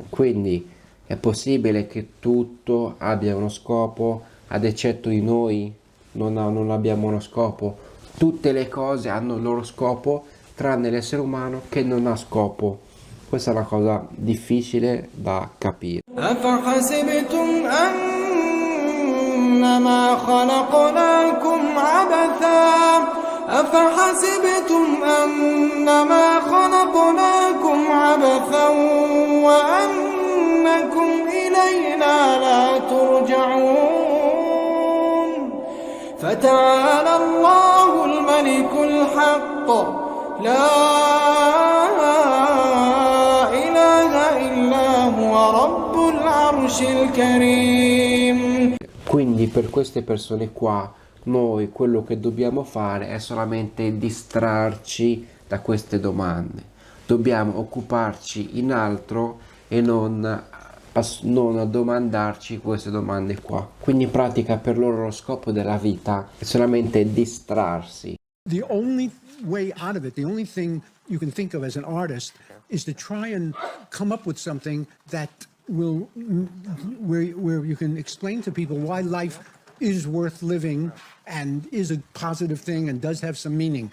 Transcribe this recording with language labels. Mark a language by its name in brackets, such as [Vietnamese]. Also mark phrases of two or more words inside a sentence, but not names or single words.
[Italian] Quindi è possibile che tutto abbia uno scopo, ad eccetto di noi non abbiamo uno scopo. Tutte le cose hanno il loro scopo tranne l'essere umano che non ha scopo. Questa è una cosa difficile da capire. [Arabic] أفحسبتم أنما خلقناكم عبثا وأنكم إلينا لا ترجعون فتعالى الله الملك الحق لا إله إلا هو رب العرش الكريم. [Italian] Quindi per queste persone qua noi quello che dobbiamo fare è solamente distrarci da queste domande, dobbiamo occuparci in altro e non domandarci queste domande qua. Quindi in pratica per loro lo scopo della vita è solamente distrarsi. [English] The only way out of it, the only thing you can think of as an artist is to try and come up with something that will where you can explain to people why life is worth living and is a positive thing and does have some meaning.